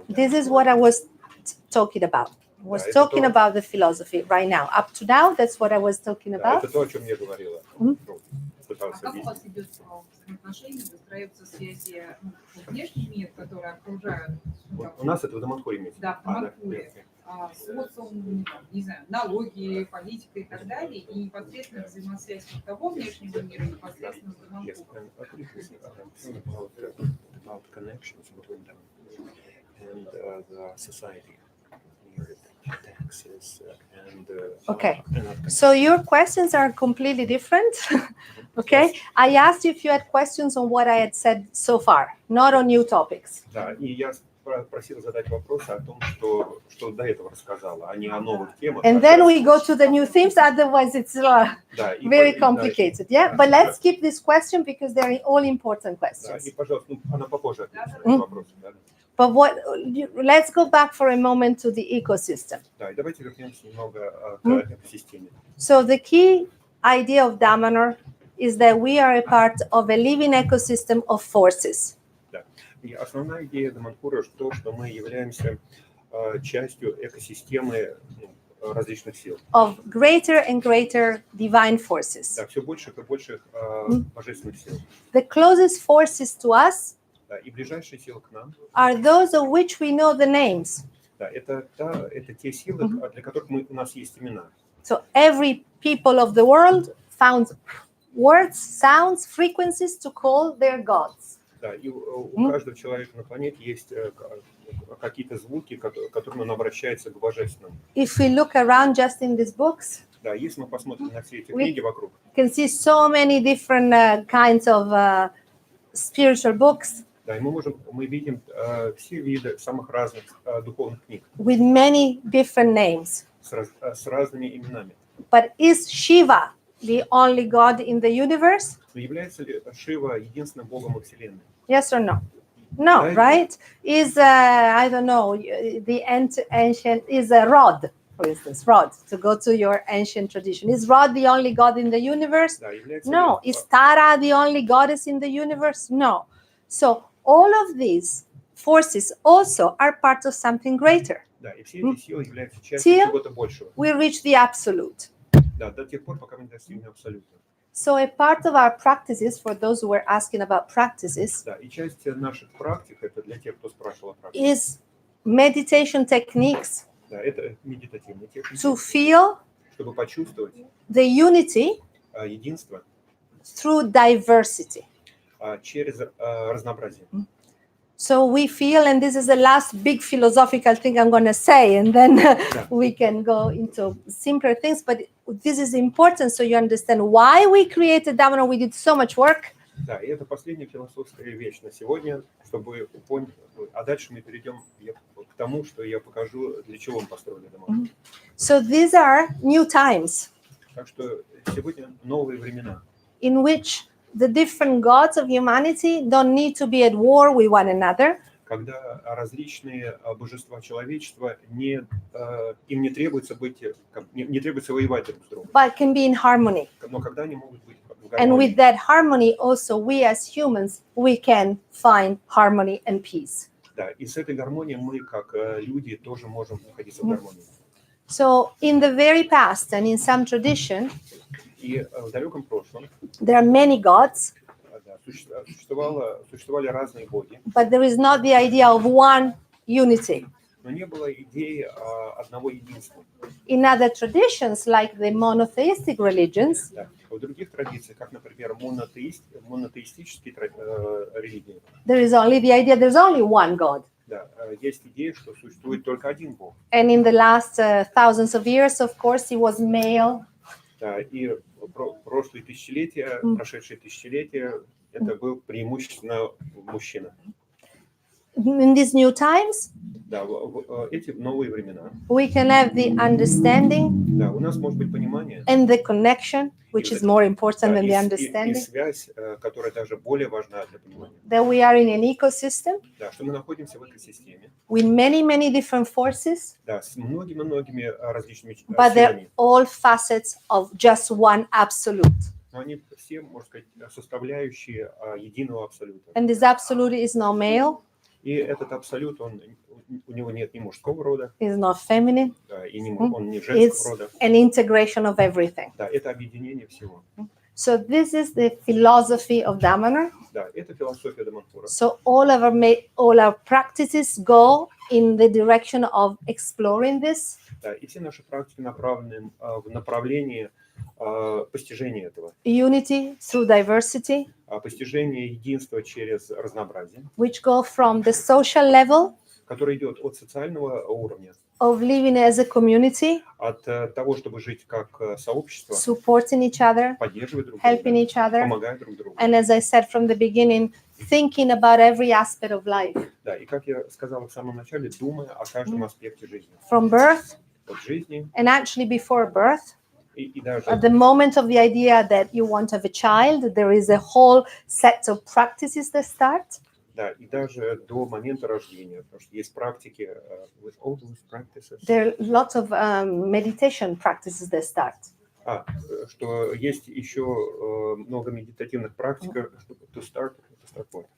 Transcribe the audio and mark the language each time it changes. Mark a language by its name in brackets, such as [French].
[English] This is what I was talking about. I was talking about the philosophy right now. Up to now, that's what I was talking [Russian] Да, это то, о чем я говорила. Мгм. Ну, А пытался как у вас объяснить. идет взаимоотношения, выстраиваются связи, внешний мир, который окружает, У нас это в Даманхуре имеется. да, в Даманхуре, [English] Yes, [Russian] социум, не знаю, налоги, политика и так далее, и непосредственно взаимосвязь вот того внешнего мира непосредственно с [English] yes. [Russian] Даманхуром. [English] And could you please think about connections between them and the society, here, taxes and Okay. and other So your questions are completely different. Okay. I asked you if you had questions on what I had said so far, not on new topics. [Russian] Да, и я просил задать вопросы о том, что до этого рассказала, а не о новых темах. [English] And then we go to the new themes. Otherwise, it's [Russian] Да, и [English] very [Russian] да, [English] complicated. Yeah. But let's keep this question because they're all important [Russian] Да, [English] questions. [Russian] и, пожалуйста, она попозже ответит на Мгм. эти вопросы. Да. [English] But let's go back for a moment to the ecosystem. [Russian] Да, и давайте вернемся немного к экосистеме. [English] So the key idea of Damanhur is that we are a part of a living ecosystem of forces. [Russian] И основная идея Даманхура то, что мы являемся частью экосистемы различных сил. [English] Of greater and greater divine forces. [Russian] Да, все больших и больших божественных сил. [English] The closest forces to us [Russian] Да, и ближайшие силы к нам, [English] are those of which we know the names. [Russian] да, это те силы, для которых у нас есть имена. [English] So every people of the world found words, sounds, frequencies to call their gods. [Russian] Да, и у каждого человека на планете есть какие-то звуки, которыми он обращается к божественному. [English] If we look around just in these books, [Russian] Да, если мы посмотрим на все эти [English] We- [Russian] книги вокруг, [English] you can see so many different kinds of spiritual books [Russian] да, и мы видим все виды самых разных духовных книг [English] with many different names. [Russian] с разными именами. [English] But is Shiva the only God in the universe? [Russian] Но является ли Шива единственным богом во Вселенной? [English] Yes or no? No, Right. right? Is I don't know, the ancient is a Rod, for instance, Rod, to go to your ancient tradition. Is Rod the only God in the universe? [Russian] Да, является [English] No. [Russian] ли, [English] Is Tara the only goddess in the universe? No. So all of these forces also are part of something greater. [Russian] да, и все эти силы являются частью чего-то большего. [English] We reach the absolute. [Russian] Да, до тех пор, пока мы не достигнем абсолюта. [English] So a part of our practices, for those who were asking about practices, [Russian] Да, и часть наших практик, это для тех, кто спрашивал о практике, [English] is meditation techniques [Russian] да, это медитативные техники, [English] to feel [Russian] чтобы почувствовать [English] the unity [Russian] единство [English] through diversity. [Russian] через разнообразие. [English] So we feel, and this is the last big philosophical thing I'm going to say, and then we can go into simpler things. But this is important so you understand why we created Damanhur. We did so much work. [Russian] Да, и это последняя философская вещь на сегодня, чтобы понять, а дальше мы перейдем к тому, что я покажу, для чего мы построили Даманхур. [English] So these are new times [Russian] Так что сегодня новые времена, [English] in which the different gods of humanity don't need to be at war with one another, [Russian] когда различные божества человечества им не требуется не требуется воевать друг с другом, [English] but can be in harmony. [Russian] но когда они могут быть в [English] And [Russian] гармонии. [English] with that harmony, also we as humans, we can find harmony and peace. [Russian] Да, и с этой гармонией мы, как люди, тоже можем находиться в гармонии. [English] So in the very past and in some tradition, [Russian] И в далеком прошлом [English] there are many gods, [Russian] да, существовали разные боги, [English] but there is not the idea of one unity. [Russian] но не было идеи одного единства. [English] In other traditions, like the monotheistic religions, [Russian] Да. В других традициях, как, например, монотеистические религии, [English] there is only the idea there's only one God. [Russian] да, есть идея, что существует только один Бог. [English] And in the last thousands of years, of course, he was male. [Russian] Да, и прошлые тысячелетия, прошедшие тысячелетия, это был преимущественно мужчина. [English] In these new times, [Russian] Да, эти новые времена. [English] we can have the understanding [Russian] Да, у нас может быть понимание, [English] and the connection, which is more important [Russian] да, [English] than [Russian] и [English] the understanding, [Russian] связь, которая даже более важна для понимания. [English] that we are in an ecosystem [Russian] Да, что мы находимся в экосистеме, [English] with many, many different forces, [Russian] да, с многими-многими различными [English] but they're [Russian] силами. [English] all facets of just one absolute. [Russian] Но они все, можно сказать, составляющие единого абсолюта. [English] And this absolute is not male, [Russian] И этот абсолют, у него нет ни мужского рода, [English] is not feminine, [Russian] да, и он не [English] it's [Russian] женского рода. [English] an integration of everything. [Russian] Да, это объединение всего. [English] So this is the philosophy of Damana. [Russian] Да, это философия Даманхура. [English] So all our practices go in the direction of exploring this. [Russian] Да, и все наши практики направлены в направлении постижения этого. [English] Unity through diversity, [Russian] Постижение единства через разнообразие, [English] which go from the social level [Russian] которое идет от социального уровня, [English] of living as a community, [Russian] от того, чтобы жить как сообщество, [English] supporting each other, [Russian] поддерживать друг [English] helping [Russian] друга, [English] each other, [Russian] помогать друг другу. [English] and as I said from the beginning, thinking about every aspect of life, [Russian] Да, и как я сказала в самом начале, думая о каждом аспекте жизни. [English] from birth, [Russian] От жизни [English] and actually before birth, [Russian] и даже [English] at the moment of the idea that you want to have a child, there is a whole set of practices that start. [Russian] да, и даже до момента рождения, потому что есть практики, [English] with all those practices, There are lots of meditation practices that start. [Russian] что есть еще много медитативных практик, чтобы [English] to start what?